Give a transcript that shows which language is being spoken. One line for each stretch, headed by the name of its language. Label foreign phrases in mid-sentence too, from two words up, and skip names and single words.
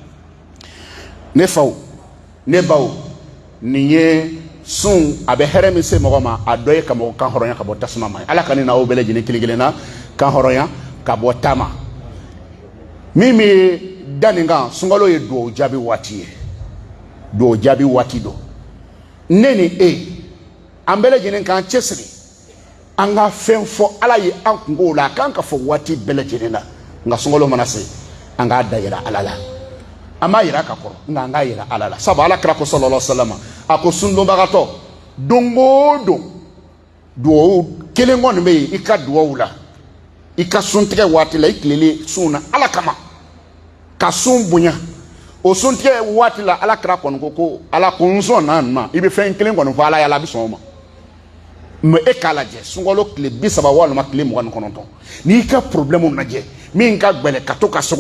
Bambara: ne faw ne baw nin ye sun a bɛ hɛrɛ min se mɔgɔ ma a dɔ ye ka mɔgɔ kan hɔrɔnya ka bɔ tasuma ma ala ka ne na aw bɛɛ lajɛlen kelen kelen na kan hɔrɔnya ka bɔ ta ma min bɛ da nin kan sunkalo ye duwawu jaabi waati ye duwawu jaabi waati don ne ni e an bɛɛ lajɛlen k'an cɛsiri an ka fɛn fɔ ala ye an kungo la a kan ka fɔ waati bɛɛ lajɛlen na nka sunkalo mana se an k'a da yira ala la an b'a yira ka kɔrɔ nka an k'a yira ala la sabu ala kira ko
Arabic: صلى الله عليه وسلم
Bambara: a ko sundonbagatɔ don o don duwawu kelen kɔni bɛ yen i ka duwawu la i ka suntigɛ waati la i tilelen sun na ala kama ka sun bonya o suntigɛ waati la ala kira kɔni ko ala ko n sɔn na nin ma i bɛ fɛn kelen kɔni fɔ ala ye ala bɛ sɔn o ma mɛ e k'a lajɛ sunkalo tile 30 walima tile 29 n'i ka problème lajɛ min ka gbɛlɛ ka to ka sogo